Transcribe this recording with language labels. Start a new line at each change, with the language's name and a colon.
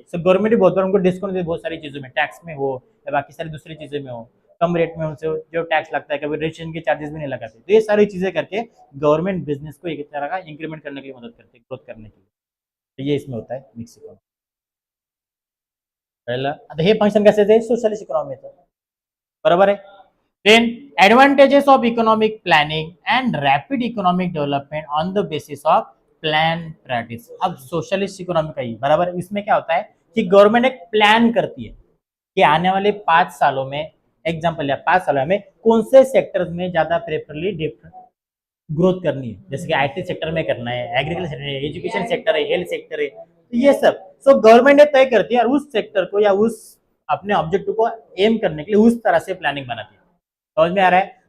Hindi: सब गवर्नमेंट भी बहुत बार उनको डिस्काउंट देती है बहुत सारी चीजों में, टैक्स में हो या बाकी सारी दूसरी चीजें में हो, कम रेट में उनसे जो टैक्स लगता है, कभी रजिस्ट्रेशन के चार्जेस भी नहीं लगाते। तो ये सारी चीजें करके गवर्नमेंट बिजनेस को एक तरह का इंक्रीमेंट करने के लिए मदद करती है, ग्रोथ करने के लिए। तो ये इसमें होता है मिक्स इकोनॉमी।
Marathi: कळलं? आता हे फंक्शन कशाचं? सोशलिस्ट इकॉनॉमीचं, बरोबर आहे।
English: Then advantages of economic planning and rapid economic development on the basis of plan practice.
Hindi: अब सोशलिस्ट इकोनॉमी का ही बराबर, इसमें क्या होता है कि गवर्नमेंट एक प्लान करती है कि आने वाले 5 सालों में, एग्जाम्पल या 5 सालों में कौन से सेक्टर्स में ज्यादा प्रेफरली ग्रोथ करनी है, जैसे कि IT सेक्टर में करना है, एग्रीकल्चर है, एजुकेशन सेक्टर है, हेल्थ सेक्टर है, तो ये सब सो गवर्नमेंट ने तय करती है और उस सेक्टर को या उस अपने ऑब्जेक्टिव को एम करने के लिए उस तरह से प्लानिंग बनाती है। समझ में आ रहा है?